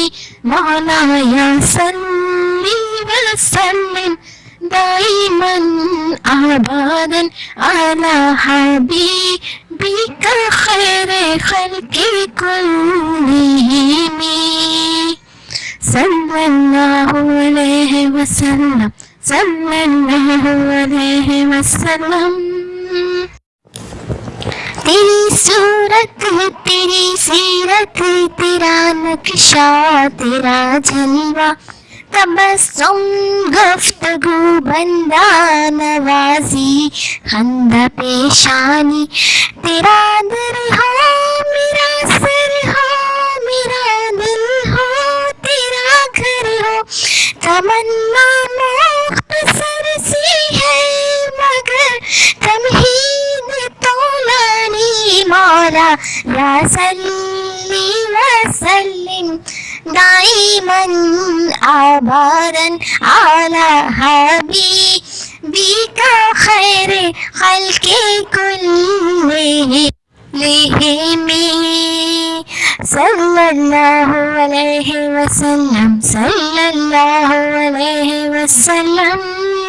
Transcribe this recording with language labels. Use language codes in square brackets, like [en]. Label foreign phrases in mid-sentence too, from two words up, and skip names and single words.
[ar] مولاي صل وسلم دائما أبدا على حبيبك خير الخلق كلهم صلى الله عليه وسلم صلى الله عليه وسلم. [ur] تیری صورت تیری سیرت تیرا نقشہ تیرا جلوہ، تبسم گفتگو بندہ نوازی خندہ پیشانی. تیرا در ہو میرا سر ہو میرا دل ہو تیرا گھر ہو. تمنا مختصر سی ہے مگر تمہید طولانی. [ar] مولاي صل وسلم دائما أبدا على حبيبك خير الخلق كلهم صلى الله عليه وسلم صلى الله عليه وسلم.